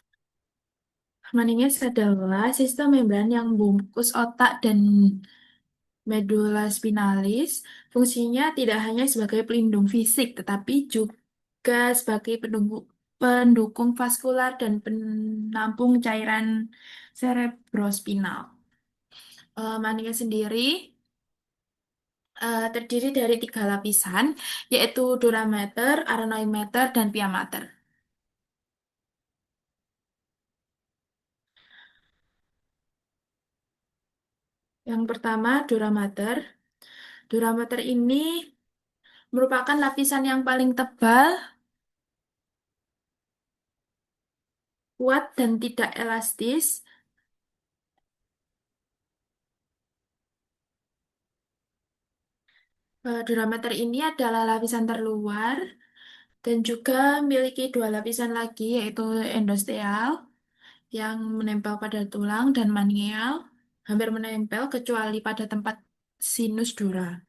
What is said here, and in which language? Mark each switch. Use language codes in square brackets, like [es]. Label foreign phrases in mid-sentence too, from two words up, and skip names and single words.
[id] Maninges adalah sistem membran yang membungkus otak dan [la] Medula spinalis [id] fungsinya tidak hanya sebagai pelindung fisik, tetapi juga sebagai pendukung vaskular dan penampung cairan cerebrospinal. Maninge sendiri terdiri dari tiga lapisan, yaitu [la] dura mater, aronoid mater, [id] dan [la] pia mater. [id] Yang pertama, [la] dura mater. Dura mater [id] ini merupakan lapisan yang paling tebal, kuat, dan tidak elastis. [la] Dura mater [id] ini adalah lapisan terluar dan juga memiliki dua lapisan lagi, yaitu endosteal yang menempel pada tulang dan manual hampir menempel kecuali pada tempat sinus dura.